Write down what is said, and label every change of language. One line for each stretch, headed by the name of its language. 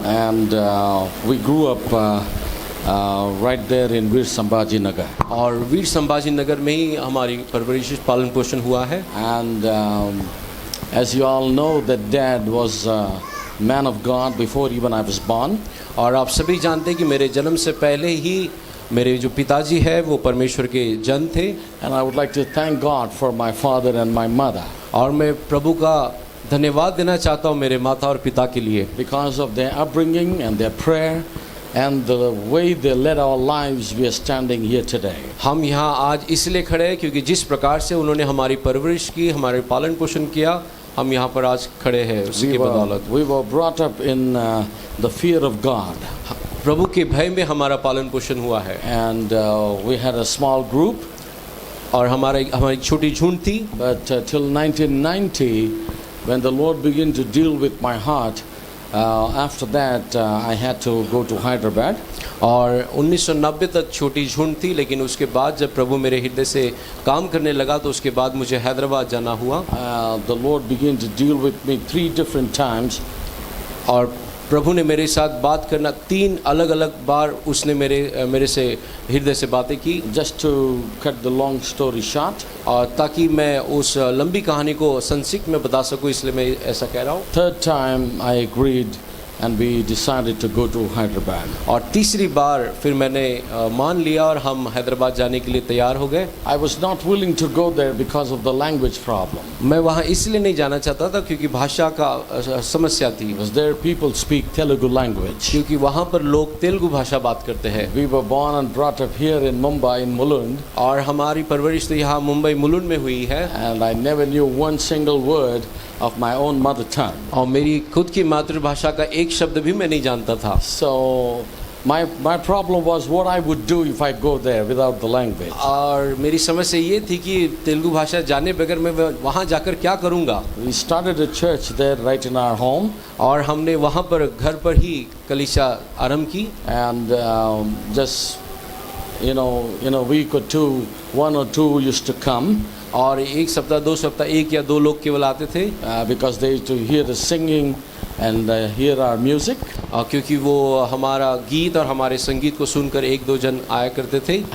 English: and we grew up right there in Veer Sambhaji Nagar.
Hindi: और वीर संभाजी नगर में ही हमारी परवरिश पालन पोषण हुआ है।
English: And as you all know, that Dad was a man of God before even I was born.
Hindi: और आप सभी जानते हैं कि मेरे जन्म से पहले ही मेरे जो पिताजी है वो परमेश्वर के जन थे।
English: And I would like to thank God for my father and my mother.
Hindi: और मैं प्रभु का धन्यवाद देना चाहता हूँ मेरे माता और पिता के लिए,
English: Because of their upbringing and their prayer and the way they led our lives, we are standing here today.
Hindi: हम यहाँ आज इसलिए खड़े हैं क्योंकि जिस प्रकार से उन्होंने हमारी परवरिश की, हमारे पालन पोषण किया, हम यहाँ पर आज खड़े हैं उसकी बदौलत।
English: We were brought up in the fear of God.
Hindi: प्रभु के भय में हमारा पालन पोषण हुआ है।
English: And we had a small group.
Hindi: और हमारी छोटी झुंड थी।
English: But till 1990, when the Lord began to deal with my heart, after that I had to go to Hyderabad.
Hindi: और 1990 तक छोटी झुंड थी, लेकिन उसके बाद जब प्रभु मेरे हृदय से काम करने लगा तो उसके बाद मुझे हैदराबाद जाना हुआ।
English: The Lord began to deal with me 3 different times.
Hindi: और प्रभु ने मेरे साथ बात करना 3 अलग अलग बार उसने मेरे से हृदय से बातें की।
English: Just to cut the long story short,
Hindi: और ताकि मैं उस लंबी कहानी को संक्षिप्त में बता सकूं, इसलिए मैं ऐसा कह रहा हूँ।
English: 3rd time I agreed and we decided to go to Hyderabad.
Hindi: और तीसरी बार फिर मैंने मान लिया और हम हैदराबाद जाने के लिए तैयार हो गए।
English: I was not willing to go there because of the language problem.
Hindi: मैं वहाँ इसलिए नहीं जाना चाहता था क्योंकि भाषा का समस्या थी।
English: Because there people speak Telugu language.
Hindi: क्योंकि वहाँ पर लोग तेलुगु भाषा बात करते हैं।
English: We were born and brought up here in Mumbai in Mulund.
Hindi: और हमारी परवरिश तो यहाँ मुंबई मुलुंड में हुई है।
English: And I never knew one single word of my own mother tongue.
Hindi: और मेरी खुद की मातृभाषा का एक शब्द भी मैं नहीं जानता था।
English: So my problem was what I would do if I go there without the language.
Hindi: और मेरी समस्या ये थी कि तेलुगु भाषा जाने बगैर मैं वहाँ जाकर क्या करूँगा।
English: We started a church there right in our home.
Hindi: और हमने वहाँ पर घर पर ही कलीसिया आरंभ की।
English: And just you know week or two, 1 or 2 used to come.
Hindi: और एक सप्ताह 2 सप्ताह 1 या 2 लोग केवल आते थे।
English: Because they used to hear the singing and hear our music.
Hindi: क्योंकि वो हमारा गीत और हमारे संगीत को सुनकर 1-2 जन आया करते थे।